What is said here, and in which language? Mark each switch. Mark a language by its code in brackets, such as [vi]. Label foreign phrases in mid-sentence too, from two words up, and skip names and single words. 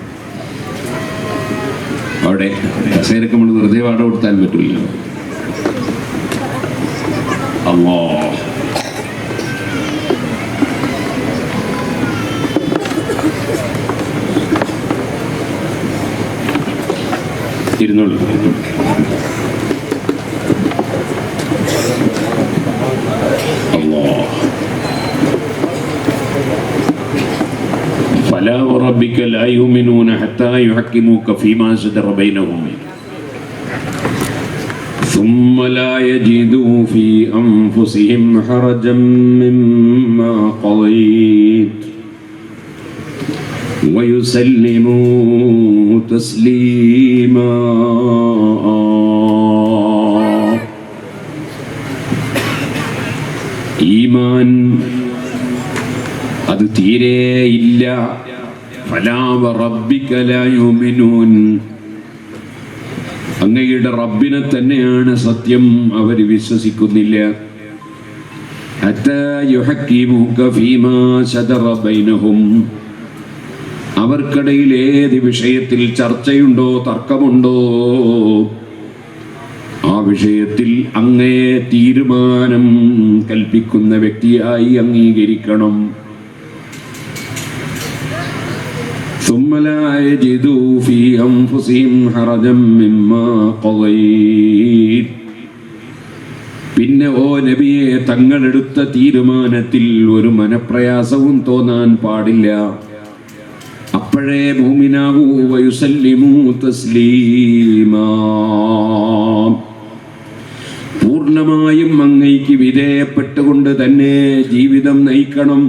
[ml] അവിടെ കസേരക്ക് നമ്മൾ വെറുതെ വാടക കൊടുത്താൽ പറ്റില്ല. അല്ലാ, ഇരുന്നോളൂ. [ar] فلا وربك لا يؤمنون حتى يحكموك فيما شجر بينهم ثم لا يجدوا في أنفسهم حرجا مما قضيت ويسلموا تسليما. [ml] ഈമാൻ അത് തീരെ ഇല്ല. [ar] فلا وربك لا يؤمنون, [ml] അങ്ങയുടെ റബ്ബിനെ തന്നെയാണ് സത്യം, അവർ വിശ്വസിക്കുന്നില്ല. [ar] حتى يحكموك فيما شجر بينهم, [ml] അവർക്കിടയിൽ ഏത് വിഷയത്തിൽ ചർച്ചയുണ്ടോ, തർക്കമുണ്ടോ, ആ വിഷയത്തിൽ അങ്ങേ തീരുമാനം കൽപ്പിക്കുന്ന വ്യക്തിയായി അംഗീകരിക്കണം. [ar] ثم لا يجدوا في أنفسهم حرجا مما قضيت, [ml] പിന്നെ ഓ നബിയെ തങ്ങളെടുത്ത തീരുമാനത്തിൽ ഒരു മനപ്രയാസവും തോന്നാൻ പാടില്ല. അപ്പോഴേ മുഅ്മിനാകൂ. [ar] ويسلموا تسليما, [ml] പൂർണ്ണമായും അങ്ങയ്ക്ക് വിധേയപ്പെട്ടുകൊണ്ട് തന്നെ ജീവിതം നയിക്കണം.